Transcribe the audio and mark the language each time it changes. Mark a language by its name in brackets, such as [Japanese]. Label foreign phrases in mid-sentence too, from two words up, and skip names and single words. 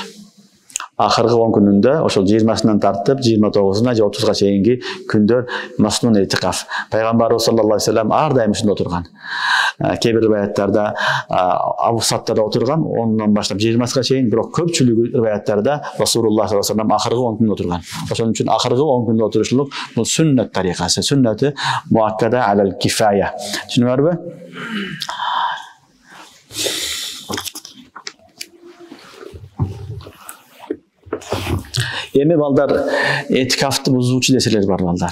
[Kyrgyz] Акыркы 10 күнүндө, ошол 20-сынан тартып 29-уна же 30-га чейинки күндөр маснун этикаф. Пайгамбарыбыз [Arabic] صلى الله عليه وسلم [Kyrgyz] ар дайым ушунда отурган. Кээ бир риваяттарда авсаттарда отурган, 10-нан баштап 20-га чейин, бирок көпчүлүгү риваяттарда [Arabic] رسول الله صلى الله عليه وسلم [Kyrgyz] акыркы 10 күндө отурган. Ошон үчүн акыркы 10 күндө отурушулук бул сүннет тарикасы, сүннети [Arabic] مؤكدة على الكفاية. [Kyrgyz] Түшүнүңөрбү? Эми балдар этикафты бузуучу нерселер бар балдар.